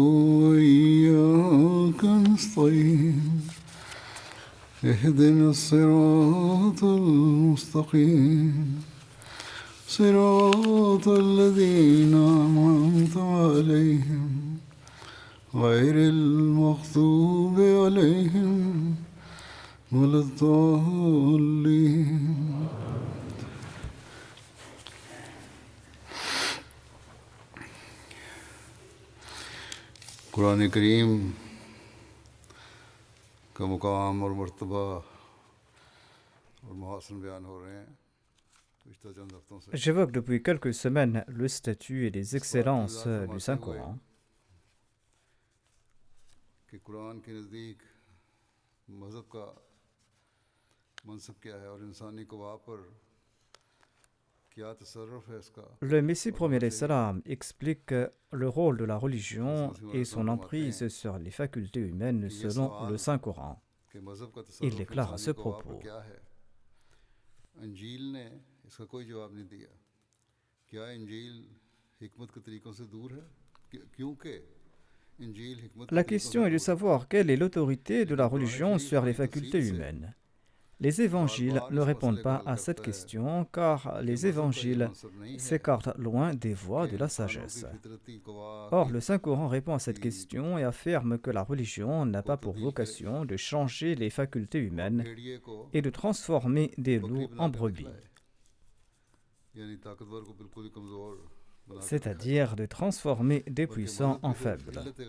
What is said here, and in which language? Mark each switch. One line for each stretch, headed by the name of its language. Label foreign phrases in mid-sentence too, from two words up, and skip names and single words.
Arabic: وإياك نستعين اهدنا الصراط المستقيم صراط الذين أنعمت عليهم غير المغضوب عليهم ولا الضالين
Urdu: قرآن کریم کا مقام اور مرتبہ اور محاسن بیان ہو رہے ہیں.
French: J'évoque depuis quelques semaines le statut et les excellences du Saint-Coran.
Urdu: کہ قرآن کے نزدیک مذہب کا منصب کیا ہے اور انسانی قویٰ پر کیا تصرف ہے اس کا.
French: Le Messie premier
Arabic: عليه السلام
French: explique le rôle de la religion et son emprise sur les facultés humaines selon le Saint-Coran.
Urdu: کہ مذہب کا
French: Il
Urdu: तसर्रुफ़
French: déclare à ce
Urdu: انسانی قویٰ پر
French: propos:
Urdu: کیا ہے. انجیل نے اس کا کوئی جواب نہیں دیا. کیا انجیل حکمت کے طریقوں سے دور ہے? क्योंकि
French: La question est de savoir quelle est l'autorité de la religion sur les facultés humaines. Les évangiles ne répondent pas à cette question car les évangiles s'écartent loin des voies de la sagesse. Or, le Saint-Coran répond à cette question et affirme que la religion n'a pas pour vocation de changer les facultés humaines et de transformer des loups en brebis, c'est-à-dire de transformer des puissants en faibles.